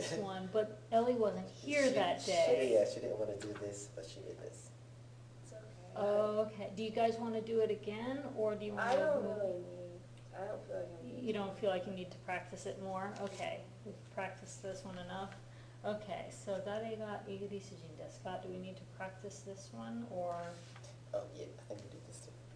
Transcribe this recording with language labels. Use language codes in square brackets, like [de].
[en] this one, but Ellie wasn't here that day. Yeah, she didn't want to do this, but she did this. It's okay. Oh, okay. Do you guys want to do it again, or do you want I to? don't really need. I don't feel like I need. You don't feel like you need to practice it more? Okay, we've practiced this one enough. Okay, so [ja] 誰がイギリス人ですか? [en] Do we need to practice this one, or? Oh, yeah, I think we did this too.